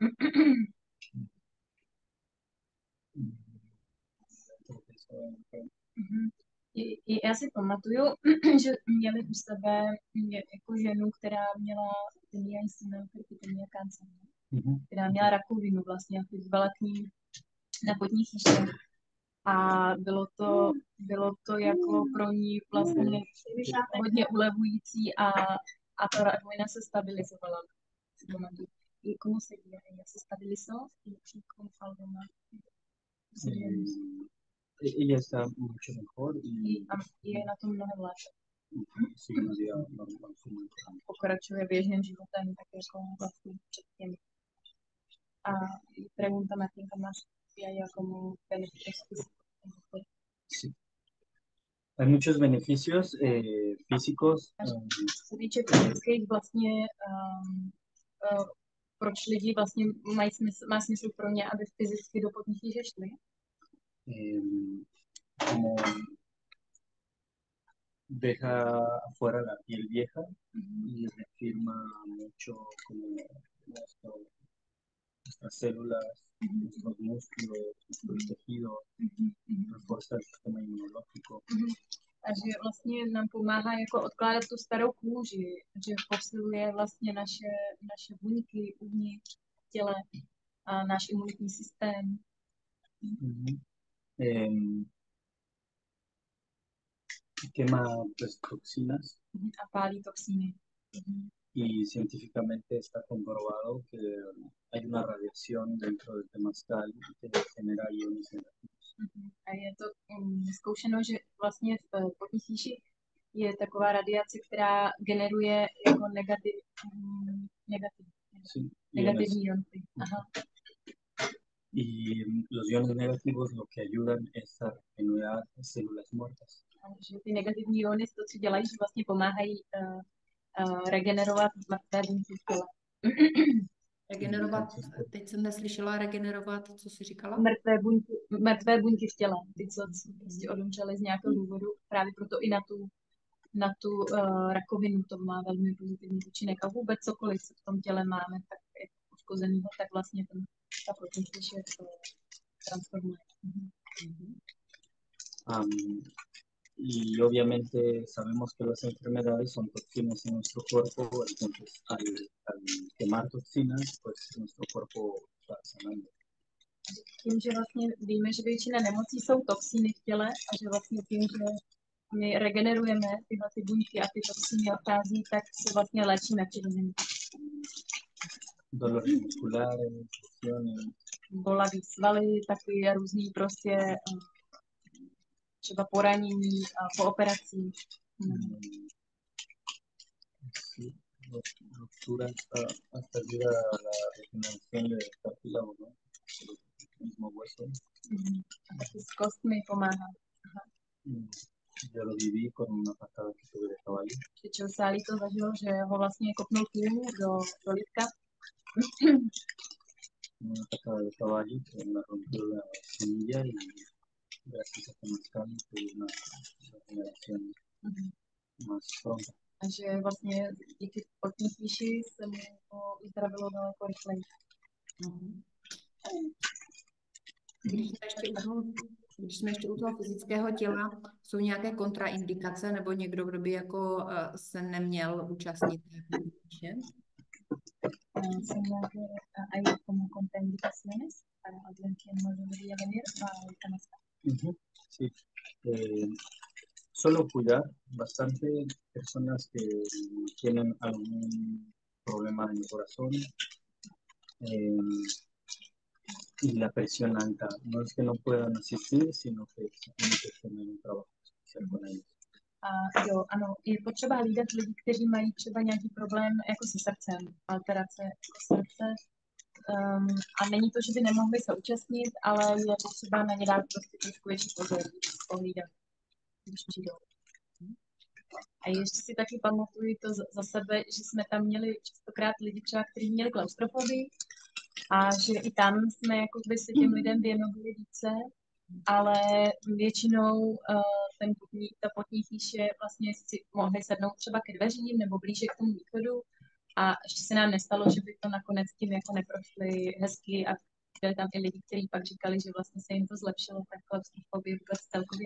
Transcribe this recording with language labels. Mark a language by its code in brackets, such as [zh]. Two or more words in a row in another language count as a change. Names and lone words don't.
[cs] Já si pamatuju, že měli u sebe jako ženu, která měla kancer, která měla rakovinu vlastně, jako zvala k ní na potních chýších. A bylo to jako pro ní vlastně hodně ulevující a ta rakovina se stabilizovala. Si pamatuju. [es] ¿Y cómo sería? ¿Ella se estabilizó? ¿Y cómo fue algo más? Ella está mucho mejor y [cs] je na tom mnohem lépe. [es] sí, no día normal. [cs] Pokračuje běžným životem, tak jako vlastně předtím. [es] A pregunta Martinka más si hay como beneficios físicos. Sí. Hay muchos beneficios físicos. [cs] Se týče fyzických vlastně, proč lidi vlastně má smysl pro ně, aby fyzicky do potních chýše šli? [es] Como deja afuera la piel vieja y reafirma mucho como nuestras células, nuestros músculos, nuestros tejidos, refuerza el sistema inmunológico. [cs] A že vlastně nám pomáhá jako odkládat tu starou kůži, že posiluje vlastně naše buňky uvnitř v těle a náš imunitní systém. [es] Quema pues, toxinas. [cs] A pálí toxíny. [es] Y científicamente está comprobado que hay una radiación dentro del temazcal que genera iones negativos. [cs] A je to zkoušeno, že vlastně v potní chýši je taková radiace, která generuje jako negativní iony. Aha. [es] Y los iones negativos lo que ayudan es a regenerar células muertas. [cs] Že ty negativní iony to, co dělají, že vlastně pomáhají regenerovat mrtvé buňky v těle. Regenerovat, teď jsem neslyšela regenerovat, co jsi říkala? Mrtvé buňky v těle, ty, co prostě odumřely z nějakého důvodu, právě proto i na tu rakovinu to má velmi pozitivní účinek. A vůbec cokoliv, co v tom těle máme, tak je poškozenýho, tak vlastně ta protein je transformuje. [es] Y obviamente sabemos que las enfermedades son toxinas en nuestro cuerpo, entonces al quemar toxinas, pues nuestro cuerpo está sanando. [cs] Tím, že vlastně víme, že většina nemocí jsou toxiny v těle a že vlastně tím, že my regenerujeme tyhle ty buňky a ty toxiny odchází, tak se vlastně léčíme přirozeně. [es] Dolores musculares, lesiones. [cs] Bolavý svaly, taky různý prostě třeba poranění po operacích. [es] Sí, rupturas hasta ayuda a la regeneración de cartílago, ¿no? El mismo hueso. [cs] Taky s kostmi pomáhá. [es] Yo lo viví con una patada que tuve de caballo. [cs] Joe Sálí to zažil, že ho vlastně kopnul kůň do lidka. [es] Una patada de caballo que me rompió la semilla y gracias a Temazcal tuve una regeneración más pronta. [cs] A že vlastně díky potní píši se mu uzdravilo daleko rychleji. Když jsme ještě u toho fyzického těla, jsou nějaké kontraindikace nebo někdo, kdo by jako se neměl účastnit té píše? Son nějaké, [es] hay como contraindicaciones para alguien que no debería venir a Temazcal. Sí. Solo cuidar bastante personas que tienen algún problema en el corazón y la presión alta. No es que no puedan asistir, sino que tienen que tener un trabajo especial con ellos. [cs] Jo, ano, je potřeba hlídat lidi, kteří mají třeba nějaký problém jako se srdcem, alterace jako srdce. A není to, že by nemohli se účastnit, ale je potřeba na ně dát prostě trošku větší pozor, pohlídat, když přijdou. A ještě si taky pamatuju to za sebe, že jsme tam měli častokrát lidi třeba, kteří měli klaustrofobii a že i tam jsme jakoby se těm lidem věnovali více, ale většinou ta potní chýše vlastně si mohli sednout třeba ke dveřím nebo blíže k tomu východu a ještě se nám nestalo, že by to nakonec tím jako neprošli hezky a byli tam i lidi, kteří pak říkali, že vlastně se jim to zlepšilo, tak klaustrofobii vůbec celkově.